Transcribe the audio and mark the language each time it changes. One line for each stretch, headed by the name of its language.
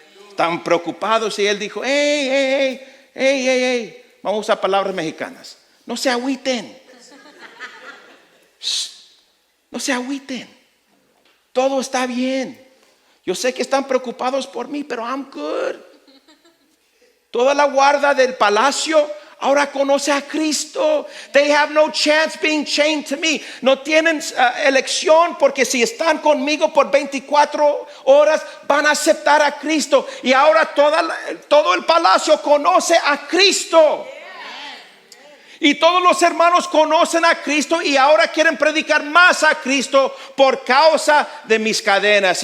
Spanish: Están preocupados y él dijo: hey, vamos a usar palabras mexicanas. No se agüiten. No se agüiten. Todo está bien. Yo sé que están preocupados por mí, pero
English: I'm good.
Spanish: Toda la guardia del palacio ahora conoce a Cristo.
English: They have no chance being chained to me.
Spanish: No tienen elección, porque si están conmigo por 24 horas van a aceptar a Cristo. Y ahora todo el palacio conoce a Cristo. Y todos los hermanos conocen a Cristo y ahora quieren predicar más a Cristo por causa de mis cadenas.